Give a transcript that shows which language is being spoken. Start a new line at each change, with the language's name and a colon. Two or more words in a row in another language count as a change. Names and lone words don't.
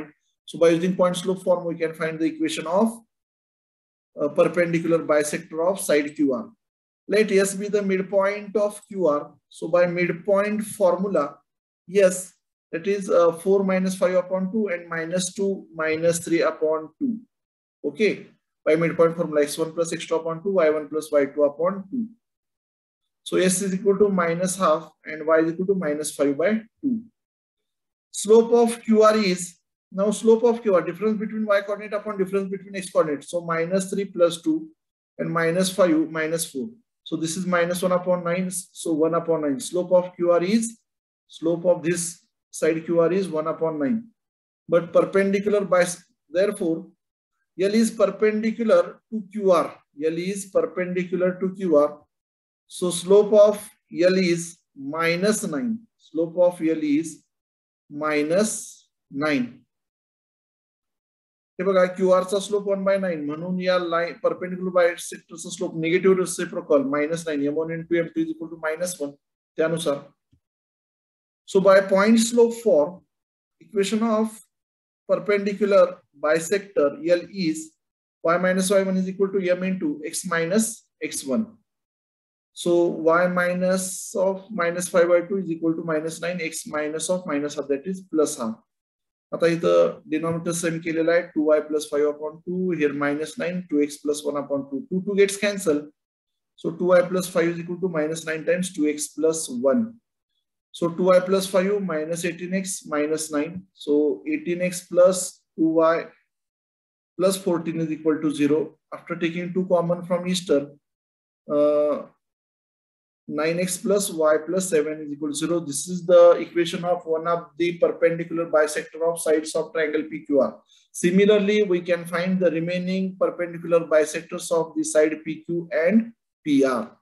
English: So by using point slope form, we can find the equation of perpendicular bisector of side QR. Let S be the midpoint of QR. So by midpoint formula, yes, that is 4 minus 5 upon 2 and minus 2 minus 3 upon 2. Okay. By midpoint formula, x1 plus x2 upon 2, y1 plus y2 upon 2. So S is equal to minus half and y is equal to minus 5 by 2. Slope of QR is, now slope of QR, difference between y coordinate upon difference between x coordinate. So minus 3 plus 2 and minus 5 minus 4. So this is minus 1 upon 9. So 1 upon 9. Slope of QR is, slope of this side QR is 1 upon 9. But perpendicular by, therefore, L is perpendicular to QR. L is perpendicular to QR. So slope of L is minus 9. Slope of L is minus 9.
Marathi: हे बघा QR चा स्लोप 1/9 म्हणून या
English: line perpendicular bisector slope negative reciprocal
Marathi: -9
English: m1 into m2 is equal to -1
Marathi: त्यानुसार.
English: So by point slope form, equation of perpendicular bisector L is y minus y1 is equal to m into x minus x1. So y minus of minus 5/2 is equal to -9, x minus of minus half, that is plus half.
Marathi: आता इथं
English: denominator same
Marathi: केलेला आहे
English: 2y plus 5 upon 2, here -9, 2x plus 1 upon 2. 2 gets cancelled. So 2y plus 5 is equal to -9 times 2x plus 1. So 2y plus 5 minus 18x minus 9. So 18x plus 2y plus 14 is equal to 0. After taking 2 common from each term, 9x plus y plus 7 is equal to 0. This is the equation of one of the perpendicular bisector of sides of triangle PQR. Similarly, we can find the remaining perpendicular bisectors of the side PQ and PR.